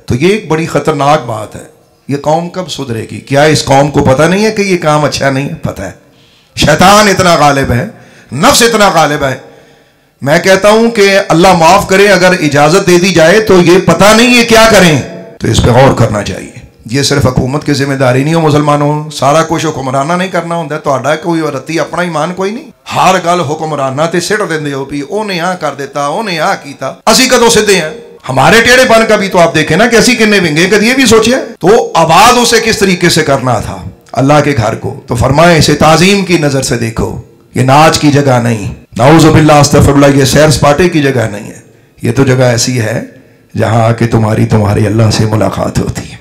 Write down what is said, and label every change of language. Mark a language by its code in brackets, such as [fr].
[ur] تو یہ ایک بڑی خطرناک بات ہے. یہ قوم کب سدھرے گی؟ کیا اس قوم کو پتہ نہیں ہے کہ یہ کام اچھا نہیں ہے؟ پتہ ہے. شیطان اتنا غالب ہے, نفس اتنا غالب ہے. میں کہتا ہوں کہ اللہ معاف کرے, اگر اجازت دے دی جائے تو یہ پتہ نہیں ہے کیا کریں, تو اس پہ غور کرنا چاہیے. یہ صرف حکومت کی ذمہ داری نہیں ہو مسلمانوں, سارا کچھ حکمرانہ نہیں کرنا ہوتا. [pa] تو کوئی رتی اپنا ایمان کوئی نہیں, ہر گل حکمرانہ تے سٹ دیندے ہو بھی اونے آ کر دیتا, اونے آ کیتا. اسی کدوں سدھے ہیں؟ [ur] ہمارے ٹیڑے بن کا بھی تو آپ دیکھیں نا کہ [pa] اسی کنے ونگے, [ur] کدی یہ بھی سوچے تو آباد اسے کس طریقے سے کرنا تھا اللہ کے گھر کو. تو فرمائے اسے تعظیم کی نظر سے دیکھو, یہ ناچ کی جگہ نہیں, نعوذ باللہ استغفر اللہ, یہ سیر سپاٹے کی جگہ نہیں ہے. یہ تو جگہ ایسی ہے جہاں آ کے تمہاری اللہ سے ملاقات ہوتی ہے.